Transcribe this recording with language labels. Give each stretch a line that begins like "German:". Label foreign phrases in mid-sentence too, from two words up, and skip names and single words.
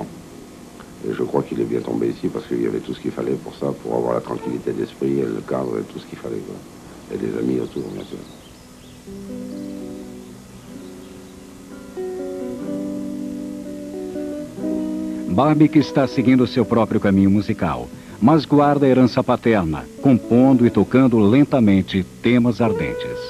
French: Et je crois qu'il est bien tombé ici parce qu'il y avait tout ce qu'il fallait pour ça, pour avoir la tranquillité d'esprit et le cadre et tout ce qu'il fallait, quoi. Et des amis autour, bien sûr.
Portuguese: Barbic está seguindo seu próprio caminho musical, mas guarda a herança paterna, compondo e tocando lentamente temas ardentes.